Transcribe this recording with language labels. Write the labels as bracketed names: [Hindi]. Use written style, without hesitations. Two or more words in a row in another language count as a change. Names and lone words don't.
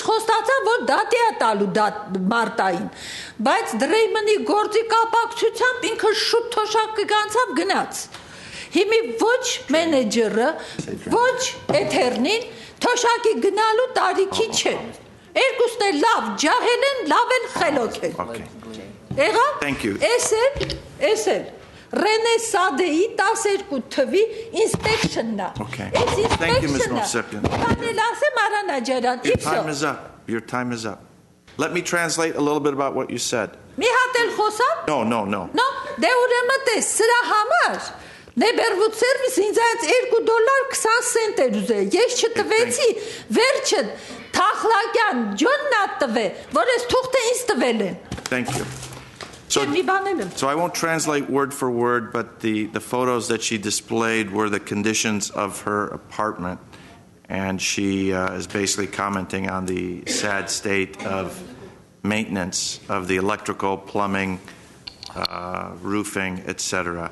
[Armenian] խոստացա, որ դատի է տալու մարտային, բայց Դրեյմանի գործի կապակցությամբ ինքը շուտ թոշակ կգանցավ գնաց։ Հիմի ոչ մենեջերը, ոչ էթերնին թոշակի գնալու տարիքի չեն։ Երկուսն էլ լավ ջահել են, լավ էլ խելոք են։ Եղավ, ես էլ Ռենե Սադեի 12 թվի ինսպեկշնն է։ [English] Thank you, Ms. Movsesyan. [Armenian] Կանել ասեմ Արա Նաջարյան, [English] Your time is up. Let me translate a little bit about what you said. [Armenian] Մի հատ էլ խոսամ։ [English] No. [Armenian] No, դե ուրեմն տես, սրա համար Նեբերվուդ սերվիս ինձ այդ $2.20 էր ուզել, ես չտվեցի, վերջը Թախլակյան Ջոնն ա տվե, որ ես թուղթը ինձ տվել են։ [English] Thank you. So I won't translate word for word, but the photos that she displayed were the conditions of her apartment, and she is basically commenting on the sad state of maintenance of the electrical, plumbing, roofing, etc.